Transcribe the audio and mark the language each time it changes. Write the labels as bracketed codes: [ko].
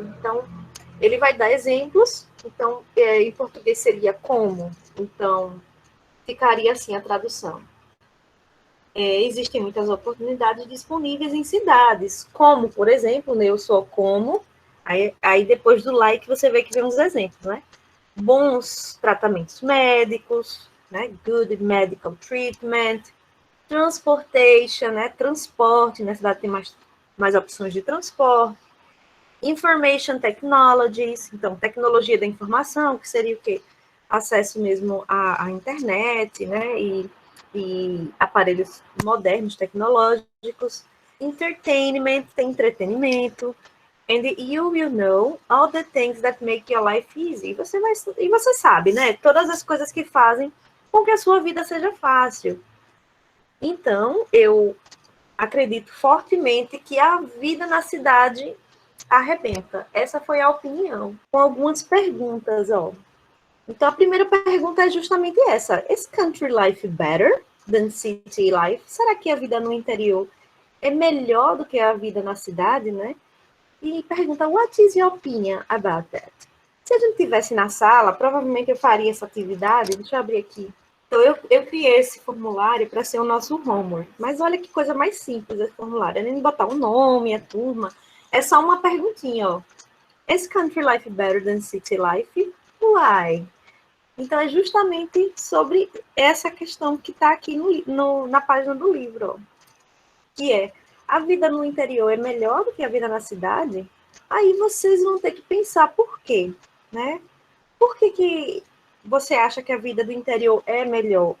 [pt] Então, ele vai dar exemplos. Então, em português seria como. Então, ficaria assim a tradução. Existem muitas oportunidades disponíveis em cidades, como, por exemplo, né, eu sou como, aí depois do like você vê que vem uns exemplos, né? Bons tratamentos médicos, né? [en] Good medical treatment, transportation, né? [pt] Transporte, na cidade tem mais opções de transporte, information technologies, então tecnologia da informação, que seria o quê? Acesso mesmo à internet, né? E aparelhos modernos, tecnológicos, entertainment, tem entretenimento, [en] and you will know all the things that make your life easy. [pt] E você sabe, né? Todas as coisas que fazem com que a sua vida seja fácil. Então, eu acredito fortemente que a vida na cidade arrebenta. Essa foi a opinião. Com algumas perguntas, ó. Então, a primeira pergunta é justamente essa. [en] Is country life better than city life? [pt] Será que a vida no interior é melhor do que a vida na cidade, né? E pergunta, [en] what is your opinion about that? [pt] Se a gente estivesse na sala, provavelmente eu faria essa atividade. Deixa eu abrir aqui. Então, eu criei esse formulário para ser o nosso homework. Mas olha que coisa mais simples esse formulário. É nem botar o nome, a turma. É só uma perguntinha, ó. [en] Is country life better than city life? Why? [pt] Então, é justamente sobre essa questão que está aqui na página do livro, ó, que é, a vida no interior é melhor do que a vida na cidade? Aí vocês vão ter que pensar por quê, né? Por que você acha que a vida do interior é melhor?